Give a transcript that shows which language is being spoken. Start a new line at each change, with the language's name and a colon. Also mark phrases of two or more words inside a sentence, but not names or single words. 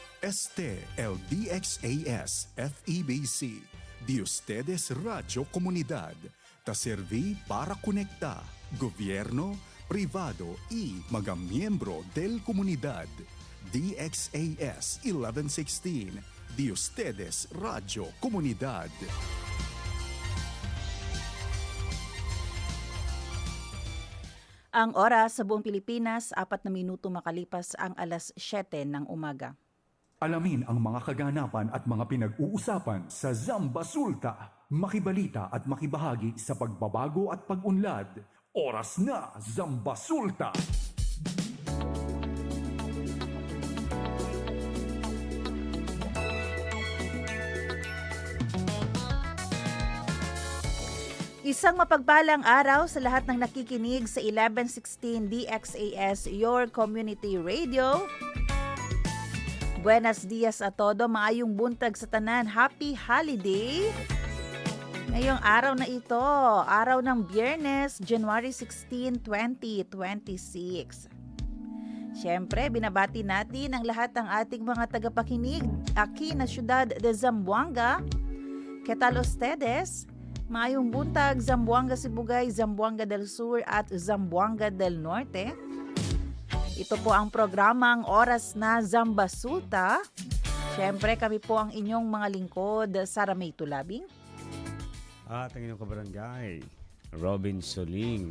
Chavacano: Este el DXAS FEBC, de ustedes Radio Comunidad, ta serví para conectar gobyerno, privado y mga miyembro del comunidad. DXAS 1116, de ustedes Radio Comunidad.
Filipino: Ang oras sa buong Pilipinas, 4 na minuto makalipas ang alas 7 ng umaga. Alamin ang mga kaganapan at mga pinag-uusapan sa Zamba Sulta. Makibalita at makibahagi sa pagbabago at pag-unlad. Oras na, Zamba Sulta! Isang mapagpalang araw sa lahat ng nakikinig sa 1116 DXAS,
English: your community radio.
Chavacano: Buenos dias a todo,
Cebuano: maayong buntag sa tanan.
English: Happy holiday!
Filipino: Ngayong araw na ito, araw ng Biyernes, January 16, 2026. Siyempre, binabati natin ang lahat ng ating mga tagapakinig
Chavacano: aquí na siyudad de Zamboanga. ¿Qué tal ustedes?
Cebuano: Maayong buntag, Zamboanga Sibugay, Zamboanga del Sur at Zamboanga del Norte.
Filipino: Ito po ang programang Oras na Zamba Sulta. Siyempre, kami po ang inyong mga lingkod, Sara May Tulabing. At ang inyong kabarangay, Robin Soling.